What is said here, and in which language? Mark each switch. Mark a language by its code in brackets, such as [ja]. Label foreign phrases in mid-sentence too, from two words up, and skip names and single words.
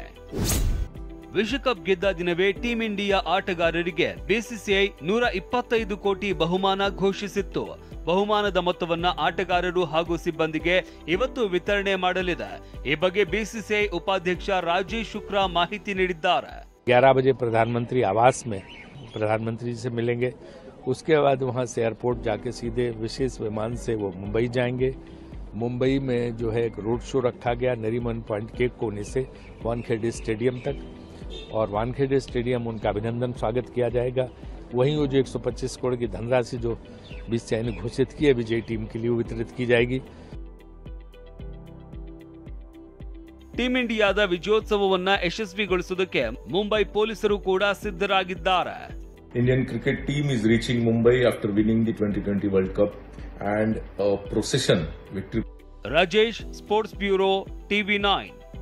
[kn] ವಿಶ್ವಕಪ್ ಗೆದ್ದ ದಿನವೇ ಟೀಂ ಇಂಡಿಯಾ ಆಟಗಾರರಿಗೆ ಬಿಸಿಸಿಐ 125 ಕೋಟಿ ಬಹುಮಾನ ಘೋಷಿಸಿತ್ತು. ಬಹುಮಾನದ ಮೊತ್ತವನ್ನ ಆಟಗಾರರು ಹಾಗೂ ಸಿಬ್ಬಂದಿಗೆ ಇವತ್ತು ವಿತರಣೆ ಮಾಡಲಿದೆ. ಈ ಬಗ್ಗೆ ಬಿಸಿಸಿಐ ಉಪಾಧ್ಯಕ್ಷ ರಾಜೇಶ್ ಶುಕ್ಲಾ ಮಾಹಿತಿ ನೀಡಿದ್ದಾರೆ. [hi] 11 बजे प्रधानमंत्री आवास में प्रधानमंत्री जी से मिलेंगे. उसके बाद वहां से एयरपोर्ट जाके सीधे विशेष विमान से वो मुंबई जाएंगे. मुंबई में जो है एक [en] road show [hi] रखा गया नरीमन पॉइंट के कोने से वानखेड़े स्टेडियम तक, और वानखेड़े स्टेडियम उनका अभिनंदन स्वागत किया जाएगा. वहीं वो जो 125 करोड़ की धनराशि जो बीसीसीआई ने घोषित की है विजयी टीम के लिए वितरित की जाएगी. [kn] ಟೀಂ ಇಂಡಿಯಾದ ವಿಜಯೋತ್ಸವವನ್ನ ಯಶಸ್ವಿಗೊಳಿಸುವುದಕ್ಕೆ ಮುಂಬೈ ಪೊಲೀಸರು ಕೂಡ ಸಿದ್ಧರಾಗಿದ್ದಾರೆ. [en] Indian cricket team is reaching Mumbai after winning the 2020 World Cup and a procession victory. [kn] ರಾಜೇಶ್, ಸ್ಪೋರ್ಟ್ಸ್ ಬ್ಯೂರೋ, TV9.